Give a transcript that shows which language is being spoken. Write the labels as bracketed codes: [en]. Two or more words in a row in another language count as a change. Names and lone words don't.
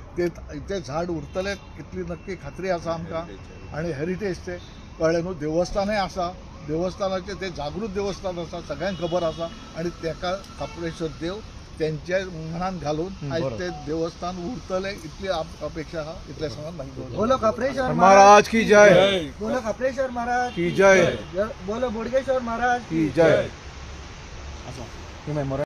[kok] ते झाड उरतलें इतली नक्की खात्री आसा आमकां. आनी हेरिटेजचें कळ्ळें न्हू, देवस्थानय आसा, देवस्थानाचें ते जागृत देवस्थान आसा, सगळ्यांक खबर आसा. आनी तेका खापरेश्वर देव तेंच्या मनान घालून आयज ते देवस्थान उरतलें इतली अपेक्षा आहा. इतलें सांगून मागीर [hi] बोलो खापरेश्वर महाराज की जय. बोलो खापरेश्वर महाराज की जय. बोलो बोडगेश्वर महाराज की जय.